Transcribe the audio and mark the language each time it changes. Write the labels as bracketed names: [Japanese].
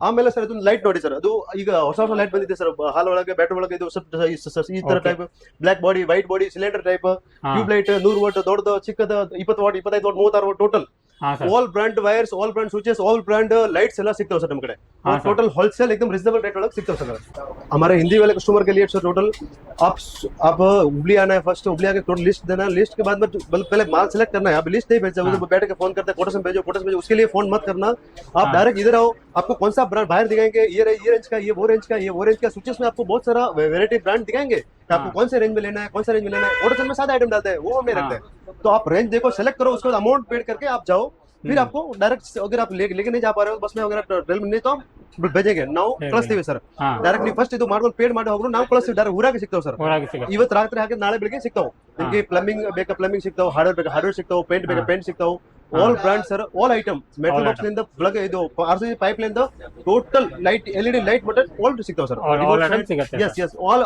[Kannada] ಆಮೇಲೆ ಸರ್ ಅದೊಂದು ಲೈಟ್ ನೋಡಿ ಸರ್, ಅದು ಈಗ ಹೊಸ ಲೈಟ್ ಬಂದಿದೆ ಸರ್ ಹಾಲ್ ಒಳಗೆ, ಬೆಡ್ರೂಮ್ ಒಳಗೆ. ಇದು ಈ ತರ [English] Okay. [Kannada] Type, block body, white body, cylinder type, ಹಾ. ಟ್ಯೂಬ್ ಲೈಟ್, 100 ವಾಟ್, ದೊಡ್ಡದು, ಚಿಕ್ಕದ, 20 ವಾಟ್, 25 ವಾಟ್, 36 ವಾಟ್, ಟೋಟಲ್ ಹಾ sir. All brand wires, all brand switches, all brand lights ಎಲ್ಲ ಸಿಗ್ತಾವೆ ಸರ್ ನಮ್ಮ ಕಡೆ. [Hindi] हाँ, सर. टोटल होलसेल एकदम रिजनेबल रेट वाला सिक्ता सर. हमारे हिंदी वाले कस्टमर के लिए सर टोटल आप हुबली आना है, फर्स्ट हुबली आके टोटल लिस्ट देना, लिस्ट के बाद में पहले माल सेलेक्ट करना है. आप लिस्ट नहीं भेजते, उधर बैठ के फोन करते हैं, कोटेशन भेजो, उसके लिए फोन मत करना. आप हाँ. डायरेक्ट इधर आओ, आपको कौन सा ब्रांड बाहर दिखाएंगे, ये रेंज का, ये वो रेंज का, ये वो रेंज का. स्विचेस में आपको बहुत सारा वेरायटी ब्रांड दिखाएंगे, आपको हाँ. कौन से रेंज में लेना है, कौन सा रेंज में लेना है. ऑर्डर में सादा आइटम डालते हैं, वो हम नहीं हाँ. रखते हैं. तो आप रेंज देखो, सेलेक्ट करो, उसके बाद अमाउंट पेड करके आप जाओ. फिर आपको डायरेक्ट अगर आप लेके नहीं जा पा रहे हो बस में, अगर ट्रेल में नहीं तो भेजेंगे [Kannada] ನಾವು ಕಳಿಸ್ತೀವಿ ಸರ್. ಡೈರೆಕ್ಟ್ ನೀವು ಫಸ್ಟ್ ಇದು ಮಾಡ್ಕೊಂಡು ಪೇಡ್ ಮಾಡಿ ಹೋಗ್ರು, ನಾವು ಕಳಿಸ್ತೀವಿ. ಡೈರೆಕ್ಟ್ ಊರಾಗೆ ಸಿಗ್ತಾವೆ ಸರ್. ಇವತ್ತು ರಾತ್ರಿ ಹಾಕಿ ನಾಳೆ ಬೆಳಿಗ್ಗೆ ಸಿಗ್ತಾವೆ ನಿಮಗೆ. ಪ್ಲಂಬಿಂಗ್ ಬೇಕಾ ಪ್ಲಂಬಿಂಗ್ ಸಿಗ್ತಾವೆ, ಹಾರ್ಡ್ವೇರ್ ಬೇಕಾ ಹಾರ್ಡ್ವೇರ್ ಸಿಗ್ತಾವೆ, ಪೇಂಟ್ ಬೇಕಾ ಪೇಂಟ್ ಸಿಗ್ತಾವೆ. All brand sir, all item, metal box ನಿಂದ ಪ್ಲಗ್, ಇದು RCB pipe line total light, LED light button all ಸಿಗ್ತಾವೆ ಸರ್. S S all.